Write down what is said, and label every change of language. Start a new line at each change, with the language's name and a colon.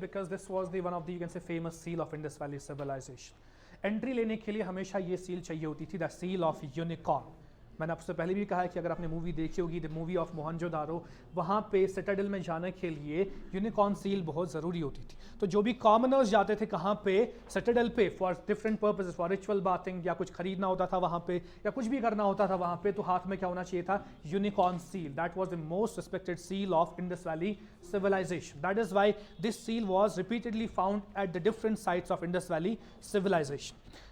English: Because this was the one of the, you can say, famous seal of Indus Valley civilization.
Hindi: Entry लेने के लिए हमेशा ये seal चाहिए होती थी,
English: The seal of unicorn.
Hindi: मैंने आपसे पहले भी कहा है कि अगर आपने मूवी देखी होगी द मूवी ऑफ मोहनजोदारो, वहाँ पे सिटाडेल में जाने के लिए यूनिकॉर्न सील बहुत ज़रूरी होती थी। तो जो भी कॉमनर्स जाते थे कहाँ पे, सिटाडेल पे, for different purposes, for ritual bathing या कुछ खरीदना होता था वहाँ पे या कुछ भी करना होता था वहाँ पे, तो हाथ में क्या होना चाहिए था, unicorn seal.
English: That was the most respected seal of Indus valley civilization. That is why this seal was repeatedly found at the different sites of Indus Valley civilization.